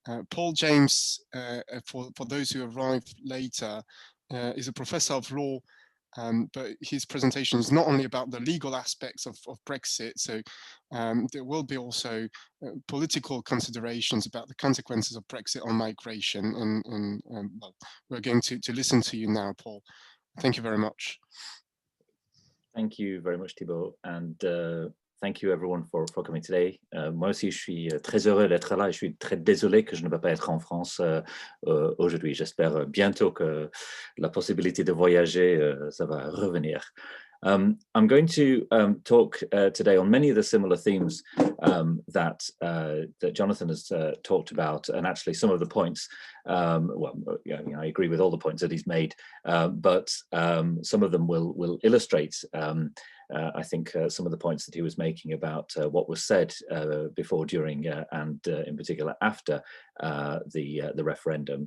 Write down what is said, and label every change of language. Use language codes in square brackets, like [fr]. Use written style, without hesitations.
[en] Paul James, for those who arrived later, is a professor of law, but his presentation is not only about the legal aspects of Brexit, so there will be also political considerations about the consequences of Brexit on migration, and well, we're going to listen to you now, Paul. Thank you very much. Thank you very much, Thibaud, and thank you everyone for coming today. [fr] Moi aussi, je suis très heureux d'être là et je suis très désolé que je ne peux pas être en France aujourd'hui. J'espère bientôt que la possibilité de voyager, ça va revenir. [en] I'm going to talk today on many of the similar themes that Jonathan has talked about, and actually some of the points, well, I agree with all the points that he's made, but some of them will illustrate, I think, some of the points that he was making about what was said before, during, and in particular after the referendum.